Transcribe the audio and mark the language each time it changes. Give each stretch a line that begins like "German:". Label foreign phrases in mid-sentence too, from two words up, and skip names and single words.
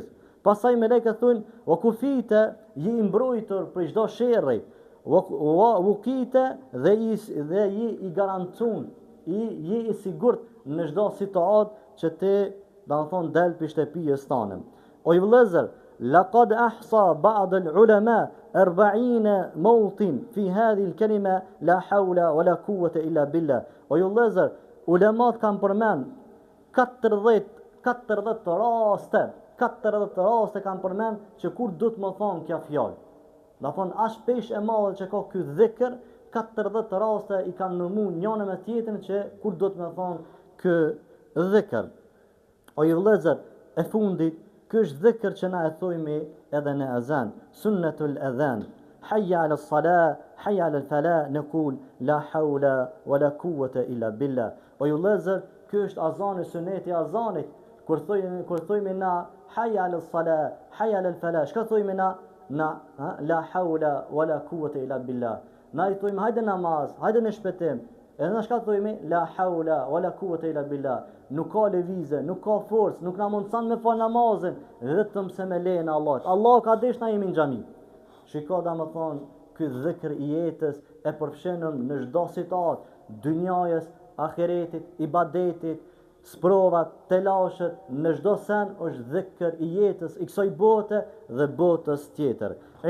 Albanian: Pastaj melekët thonë,
Arabic: "وكفيت,
Albanian: je i mbrojtur për çdo sherrri,
Arabic: ووقيت
Albanian: dhe je i garantuar, je i sigurt në çdo situatë që ti, domethënë, del pi shtëpisë tonë." O i vëllezër,
Arabic: لقد أحصى بعض العلماء 40 موطنا في هذه الكلمة لا حول ولا قوة إلا بالله.
Albanian: O i vëllezër, ulemat kanë përmend 40 raste kanë përmend që kur do të më thonë kja fjalë. Do thonë as pesh e madhe që ka ky dhikr, 40 raste i kanë nëmu njënë me tjetrin që kur do të më thonë ky dhikr. O i vëllezër, e fundit, ky është dhikr që na e thojmë edhe në azan,
Arabic: سنة الأذان. حي على الصلاة، حي على الفلاح, نقول لا حول ولا قوة إلا بالله.
Albanian: O i vëllezër, ky është azani, sunneti azanit. Kur thojmë na
Arabic: حي على الصلاة، حي على الفلاح,
Albanian: çka thojmë na
Arabic: لا حول ولا قوة إلا بالله.
Albanian: Na i thojmë hajde namaz, hajde në shpëtim. Edhe na çka thojmë
Arabic: لا حول ولا قوة إلا بالله.
Albanian: Nuk ka lëvizje, nuk ka forcë, nuk na mundson me fal namazin, vetëm se me lejen e Allahut. Allah ka desh na jemi në xhami. Shiko domethënë ky dhikr i jetës e përfshinëm në çdo situatë, dynjajës, ahiretit, ibadetit, sprovat, telashet, në çdo sen është dhikr i jetës i kësaj bote dhe botës tjetër.